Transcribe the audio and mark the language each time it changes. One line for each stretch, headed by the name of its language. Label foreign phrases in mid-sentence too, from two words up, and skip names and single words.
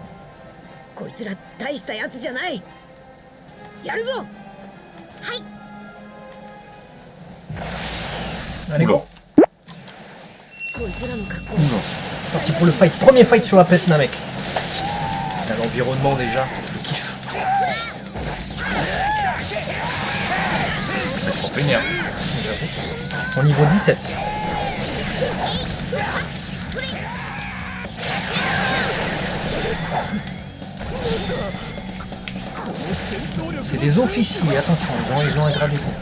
Japanese: こいつら大したやつじゃない。やるぞ。はい。
French: Allez, go!
Japanese: こいつらの格好。
French: Parti pour le fight, premier fight sur la planète Namek. T'as l'environnement déjà, le kiff. Ils sont fainéants. Ils sont niveau 17. C'est des officiers, attention, ils ont un grade.